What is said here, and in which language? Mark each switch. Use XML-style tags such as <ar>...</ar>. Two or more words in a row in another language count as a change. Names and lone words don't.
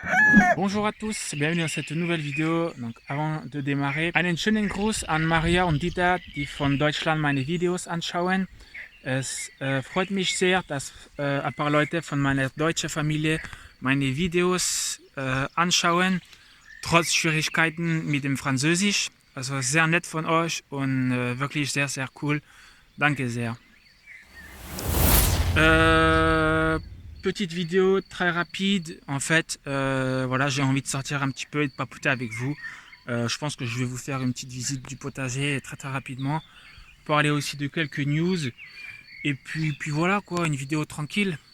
<fr>Bonjour à tous, bienvenue dans cette nouvelle Video. Donc avant de démarrer,</fr> <de>einen schönen Gruß an Maria und Dieter, die von Deutschland meine Videos anschauen. Es freut mich sehr, dass ein paar Leute von meiner deutschen Familie meine Videos anschauen, trotz Schwierigkeiten mit dem Französisch. Also sehr nett von euch und wirklich sehr, sehr cool. Danke sehr.</de> <fr>Petite vidéo très rapide. En fait, voilà, j'ai envie de sortir un petit peu et de papoter avec vous. Je pense que je vais vous faire une petite visite du potager très rapidement. Parler aussi de quelques news. Et puis voilà quoi, une vidéo tranquille.</fr>